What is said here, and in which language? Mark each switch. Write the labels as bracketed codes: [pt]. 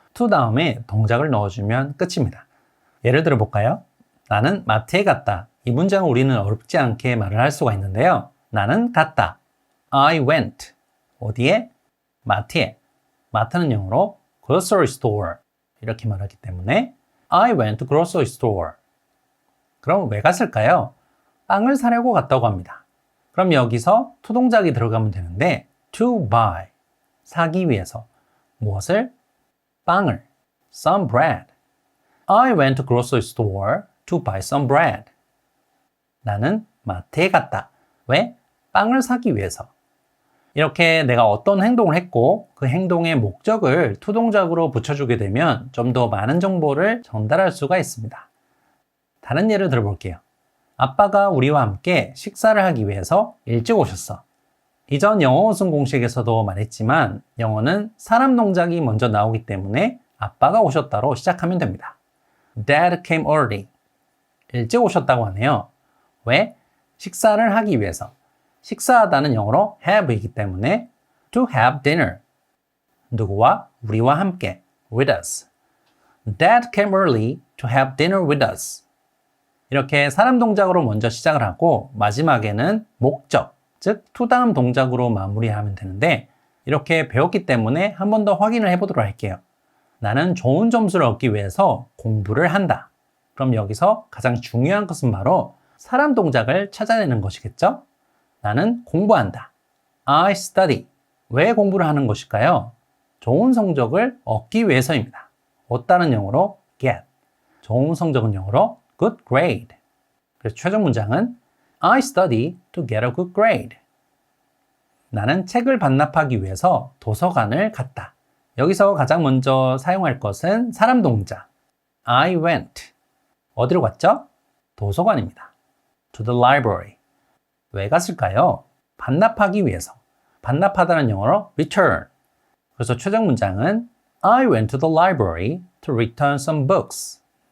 [ko] to 다음에 동작을 넣어주면 끝입니다. 예를 들어 볼까요? 나는 마트에 갔다. 이 문장을 우리는 어렵지 않게 말을 할 수가 있는데요. 나는 갔다. [en] I went. [ko] 어디에? 마트에. 마트는 영어로 grocery store. 이렇게 말하기 때문에 [en] I went to grocery store. [ko] 그럼 왜 갔을까요? 빵을 사려고 갔다고 합니다. 그럼 여기서 to 동작이 들어가면 되는데 to buy. 사기 위해서. 무엇을? 빵을. [en] Some bread. I went to grocery store to buy some bread. [ko] 나는 마트에 갔다. 왜? 빵을 사기 위해서. 이렇게 내가 어떤 행동을 했고 그 행동의 목적을 to 동작으로 붙여주게 되면 좀 더 많은 정보를 전달할 수가 있습니다. 다른 예를 들어볼게요. 아빠가 우리와 함께 식사를 하기 위해서 일찍 오셨어. 이전 영어 우승 공식에서도 말했지만 영어는 사람 동작이 먼저 나오기 때문에 아빠가 오셨다로 시작하면 됩니다. [en] Dad came early. [ko] 일찍 오셨다고 하네요. 왜? 식사를 하기 위해서. 식사하다는 영어로 have이기 때문에 [en] to have dinner. [ko] 누구와? 우리와 함께. [en] with us. Dad came early to have dinner with us. [ko] 이렇게 사람 동작으로 먼저 시작을 하고 마지막에는 목적, 즉 to 다음 동작으로 마무리하면 되는데 이렇게 배웠기 때문에 한 번 더 확인을 해보도록 할게요. 나는 좋은 점수를 얻기 위해서 공부를 한다. 그럼 여기서 가장 중요한 것은 바로 사람 동작을 찾아내는 것이겠죠? 나는 공부한다. [en] I study. [ko] 왜 공부를 하는 것일까요? 좋은 성적을 얻기 위해서입니다. 얻다는 영어로 get. 좋은 성적은 영어로 good grade. [en] 그래서 최종 문장은 I study to get a good grade. [ko] 나는 책을 반납하기 위해서 도서관을 갔다. 여기서 가장 먼저 사용할 것은 사람 동작. [en] I went. [ko] 어디로 갔죠? 도서관입니다. [en] To the library. [ko] 왜 갔을까요? 반납하기 위해서. 반납하다는 영어로 return. [en] 그래서 최종 문장은 I went to the library to return some books.